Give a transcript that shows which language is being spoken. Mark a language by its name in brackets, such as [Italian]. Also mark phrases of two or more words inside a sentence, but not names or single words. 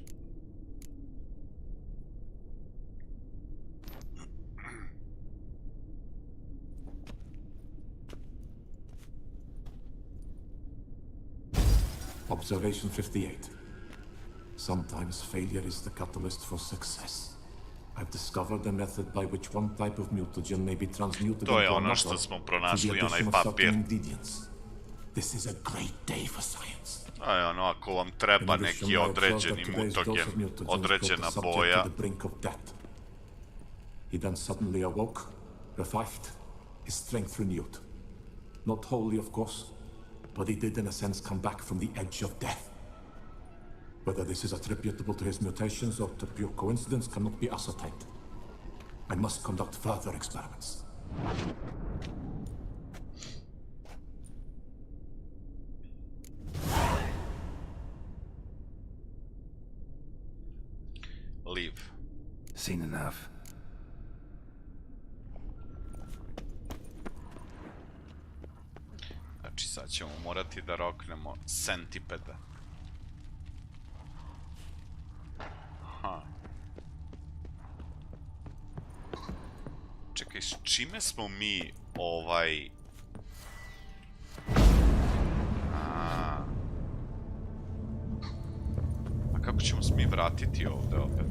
[English] Observation 58. Sometimes failure is the catalyst for success. I've discovered a method by which one type of mutagen may be transmuted [Serbian] To je [English] into [Serbian] ono [English] another [Serbian] što smo [English] through the [Serbian] pronašli, onaj [English] addition of [Serbian] papir. [English] certain ingredients. This is a great day for science. [Serbian] To je ono, ako vam treba neki određeni mutagen, određena boja. [English] He then suddenly awoke, revived, his strength renewed. Not wholly, of course, but he did in a sense come back from the edge of death. Whether this is attributable to his mutations or to pure coincidence cannot be ascertained. I must conduct further experiments. Leave. Seen enough. [Serbian] Znači, sad ćemo morati da roknemo centipeda. Aha. Čekaj, s čime smo mi A kako ćemo se mi vratiti ovde opet?